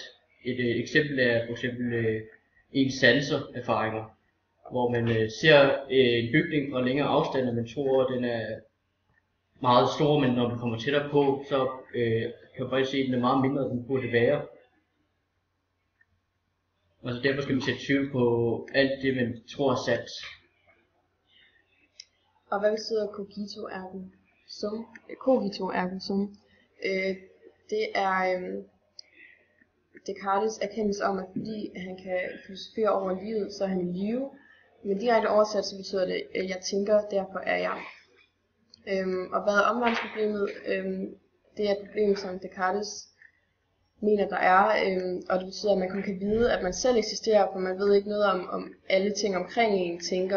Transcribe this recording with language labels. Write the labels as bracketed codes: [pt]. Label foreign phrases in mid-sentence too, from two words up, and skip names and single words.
[da] Et eksempel er for eksempel ens sansererfaringer, hvor man ser en bygning fra længere afstand, og man tror, at den er meget stor, men når man kommer tættere på, så kan man faktisk se, at den er meget mindre, end den burde være. Og så derfor skal man sætte tvivl på alt det, man tror er sandt. Og hvad betyder [la] cogito ergo sum? Cogito ergo sum. [da] Det er Descartes' erkendelse om, at fordi han kan filosofere over livet, så er han i live. Men direkte oversat, så betyder det, at jeg tænker, derfor er jeg. Og hvad er omverdensproblemet? Det er et problem, som Descartes mener, der er, og det betyder, at man kun kan vide, at man selv eksisterer, for man ved ikke noget om alle ting omkring en tænker.